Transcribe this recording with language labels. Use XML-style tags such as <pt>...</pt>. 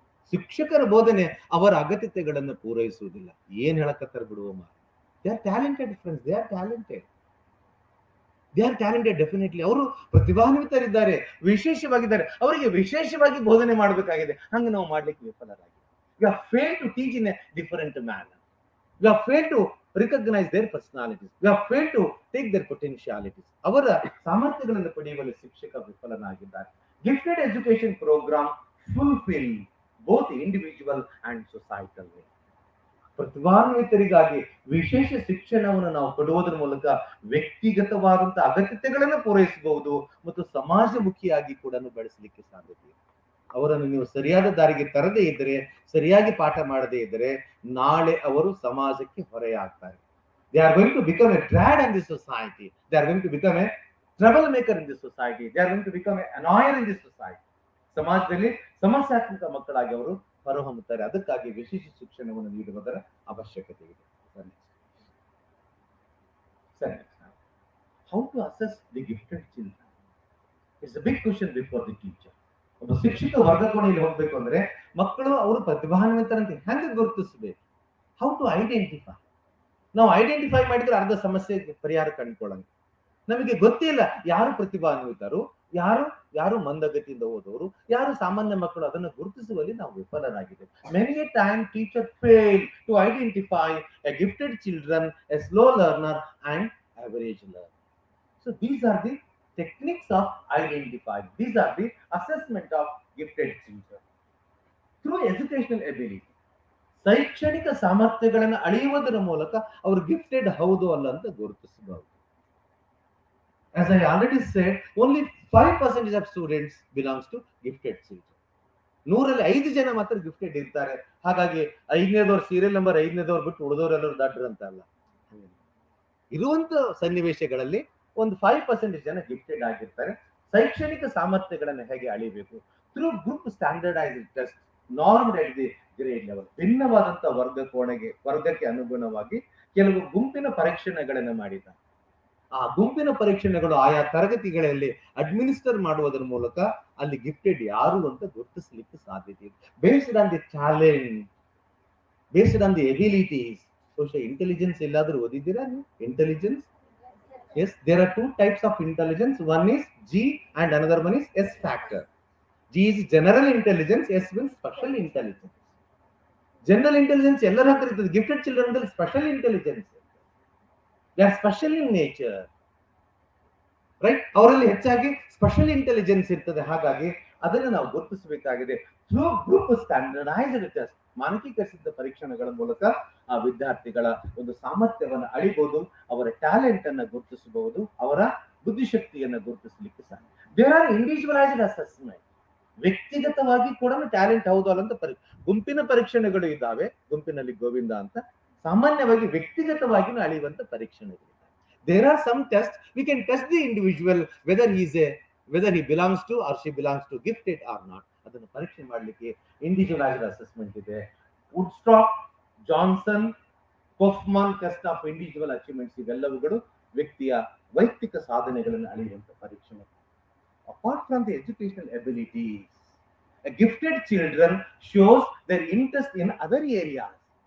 <kn>ಶಿಕ್ಷಕರ ಬೋಧನೆ ಅವರ ಅಗತ್ಯತೆಗಳನ್ನು ಪೂರೈಸುವುದಿಲ್ಲ. ಏನ್ ಹೇಳಕತ್ತಾರೆ ಬಿಡುವ ಮಾತು.</kn> <en>They are talented friends, they are talented. They are talented definitely.</en> <kn>ಅವರು ಪ್ರತಿಭಾನ್ವಿತರಿದ್ದಾರೆ, ವಿಶೇಷವಾಗಿದ್ದಾರೆ. ಅವರಿಗೆ ವಿಶೇಷವಾಗಿ ಬೋಧನೆ ಮಾಡಬೇಕಾಗಿದೆ. ಹಂಗ ನಾವು ಮಾಡ್ಲಿಕ್ಕೆ ವಿಫಲರಾಗಿ.</kn> <en>We have failed to teach in a different manner. We have failed to recognize their personalities. We have failed to take their potentialities.</en> <kn>ಅವರ ಸಾಮರ್ಥ್ಯಗಳನ್ನು ಪಡೆಯುವಲ್ಲಿ ಶಿಕ್ಷಕ ವಿಫಲನಾಗಿದ್ದಾರೆ.</kn> <en>Gifted education program fulfill both individual and societal needs.</en> <kn>ಪ್ರತಿಭಾನ್ವಿತರಿಗಾಗಿ ವಿಶೇಷ ಶಿಕ್ಷಣವನ್ನು ನಾವು ಕೊಡುವುದರ ಮೂಲಕ ವ್ಯಕ್ತಿಗತವಾದಂತಹ ಅಗತ್ಯತೆಗಳನ್ನು ಪೂರೈಸಬಹುದು ಮತ್ತು ಸಮಾಜಮುಖಿಯಾಗಿ ಕೂಡ ಬೆಳೆಸಲಿಕ್ಕೆ ಸಾಧ್ಯತೆ ಇದೆ. ಅವರನ್ನು ನೀವು ಸರಿಯಾದ ದಾರಿಗೆ ತರದೇ ಇದ್ದರೆ, ಸರಿಯಾಗಿ ಪಾಠ ಮಾಡದೇ ಇದ್ದರೆ, ನಾಳೆ ಅವರು ಸಮಾಜಕ್ಕೆ ಹೊರೆಯಾಗ್ತಾರೆ.</kn> <en>They are going to become a drag in this society. They are going to become a troublemaker in this society. They are going to become an annoyer in this society.</en> <kn>ಸಮಾಜದಲ್ಲಿ ಸಮಸ್ಯಾತ್ಮಕ ಮಕ್ಕಳಾಗಿ ಅವರು ಹೊರಹೊಮ್ಮುತ್ತಾರೆ. ಅದಕ್ಕಾಗಿ ವಿಶೇಷ ಶಿಕ್ಷಣವನ್ನು ನೀಡುವುದರ ಅವಶ್ಯಕತೆ ಇದೆ.</kn> <en>ಸರಿ, how to assess the gifted children? It's a big question before the teacher.</en> <kn>ಒಬ್ಬ ಶಿಕ್ಷಕ ವರ್ಗಕೋಣೆಯಲ್ಲಿ ಹೋಗ್ಬೇಕು ಅಂದ್ರೆ ಮಕ್ಕಳು ಅವರು ಪ್ರತಿಭಾನ್ವಿತರಂತೆ ಹೆಂಗೆ ಗುರುತಿಸಬೇಕು?</kn> <en>How to identify?</en> <kn>ನಾವು ಐಡೆಂಟಿಫೈ ಮಾಡಿದ್ರೆ ಅರ್ಧ ಸಮಸ್ಯೆ ಪರಿಹಾರ ಕಂಡುಕೊಳ್ಳೋಣ. ನಮಗೆ ಗೊತ್ತಿಲ್ಲ ಯಾರು ಪ್ರತಿಭಾನ್ವಿತರು, ಯಾರು ಮಂದಗತಿಯಿಂದ ಓದೋರು, ಯಾರು ಸಾಮಾನ್ಯ ಮಕ್ಕಳು, ಅದನ್ನು ಗುರುತಿಸುವಲ್ಲಿ ನಾವು ವಿಫಲರಾಗಿದ್ದೇವೆ.</kn> <en>Many a time teacher fail to identify a gifted children, a slow learner and average learner. So these are the techniques of identifying. These are the assessment of gifted children through educational ability.</en> <kn>ಶೈಕ್ಷಣಿಕ ಸಾಮರ್ಥ್ಯಗಳನ್ನು ಅಳೆಯುವುದರ ಮೂಲಕ ಅವರು gifted ಹೌದು ಅಲ್ಲ ಅಂತ ಗುರುತಿಸಬಹುದು.</kn> <en>As I already said, only 5% of students belongs to gifted children.</en> <kn>100ರಲ್ಲಿ 5 ಜನ ಮಾತ್ರ ಗಿಫ್ಟೆಡ್ ಇರ್ತಾರೆ. ಹಾಗಾಗಿ 5ನೇದವ್ರು ಸೀರಿಯಲ್ ನಂಬರ್ 5ನೇದವ್ರು ಬಿಟ್ಟು ಉಳಿದವರೆಲ್ಲರೂ ದಡ್ರು ಅಂತ ಅಲ್ಲ. ಇರುವಂತ ಸನ್ನಿವೇಶಗಳಲ್ಲಿ ಒಂದು 5% ಜನ ಗಿಫ್ಟೆಡ್ ಆಗಿರ್ತಾರೆ. ಶೈಕ್ಷಣಿಕ ಸಾಮರ್ಥ್ಯಗಳನ್ನು ಹೇಗೆ ಅಳಿಬೇಕು</kn> <en>Through group standardized test normed at the grade level.</en> <kn>ಭಿನ್ನವಾದಂತ ವರ್ಗಕ್ಕೆ ಅನುಗುಣವಾಗಿ ಕೆಲವು ಗುಂಪಿನ ಪರೀಕ್ಷಣೆಗಳನ್ನು ಮಾಡಿದ್ದಾರೆ. ಆ ಗುಂಪಿನ ಪರೀಕ್ಷಣೆಗಳು ಆಯಾ ತರಗತಿಗಳಲ್ಲಿ ಅಡ್ಮಿನಿಸ್ಟರ್ ಮಾಡುವುದರ ಮೂಲಕ ಅಲ್ಲಿ ಗಿಫ್ಟೆಡ್ ಯಾರು ಅಂತ ಗುರುತಿಸಲಿಕ್ಕೆ ಸಾಧ್ಯತೆ ಇದೆ.</kn> <en>Based on the talent, based on the abilities.</en> <kn>Social intelligence ಎಲ್ಲಾದ್ರೂ ಓದಿದ್ದೀರಾ ನೀವು?</kn> <en>Intelligence, yes, there are two types of intelligence. One is G and another one is S factor. G is general intelligence, S means special intelligence. General intelligence</en> <kn>ಎಲ್ಲರ ಹತ್ರ ಇರ್ತದೆ.</kn> <en>Gifted children ದಲ್ಲಿ special intelligence, they are special in nature, right?</en> <kn>ಅವರಲ್ಲಿ ಹೆಚ್ಚಾಗಿ special intelligence ಇರ್ತದೆ. ಹಾಗಾಗಿ ಅದನ್ನು ನಾವು ಗುರುತಿಸಬೇಕಾಗಿದೆ</kn> <en>Through group standardized test.</en> <kn>ಮಾನಕೀಕರಿಸಿದ ಪರೀಕ್ಷಣೆಗಳ ಮೂಲಕ ಆ ವಿದ್ಯಾರ್ಥಿಗಳ ಒಂದು ಸಾಮರ್ಥ್ಯವನ್ನು ಅಳಿಬಹುದು, ಅವರ ಟ್ಯಾಲೆಂಟ್ ಅನ್ನ ಗುರುತಿಸಬಹುದು, ಅವರ ಬುದ್ಧಿಶಕ್ತಿಯನ್ನು ಗುರುತಿಸಲಿಕ್ಕೆ ಸಾಧ್ಯ.</kn> <en>There are individualized assessment.</en> <kn>ವ್ಯಕ್ತಿಗತವಾಗಿ ಕೂಡ ಟ್ಯಾಲೆಂಟ್ ಹೌದು ಅಲ್ಲಂತ ಗುಂಪಿನ ಪರೀಕ್ಷಣೆಗಳು ಇದ್ದಾವೆ. ಗುಂಪಿನಲ್ಲಿ ಗೋವಿಂದ ಅಂತ ಸಾಮಾನ್ಯವಾಗಿ ವ್ಯಕ್ತಿಗತವಾಗಿ ಅಳಿಯುವಂತ ಪರೀಕ್ಷಣೆಗಳು.</kn> <en>There are some tests we can test the individual whether he belongs to or she belongs to gifted or not.</en> <kn>ಅದನ್ನು ಪರೀಕ್ಷೆ ಮಾಡಲಿಕ್ಕೆ ಇಂಡಿವಿಜುವಲೈಸ್ಡ್ ಅಸೆಸ್ಮೆಂಟ್ ಇದೆ. ವುಡ್ಸ್ಟಾಕ್, Johnson, ಕೊಫ್ಮನ್ test of individual achievements, ಇವೆಲ್ಲವುಗಳು ವ್ಯಕ್ತಿಯ ವೈಯಕ್ತಿಕ ಸಾಧನೆಗಳನ್ನು ಅಳೆಯುವಂತ ಪರೀಕ್ಷೆ.</kn> <en>Apart from the educational abilities, gifted children shows their interest in other areas.</en>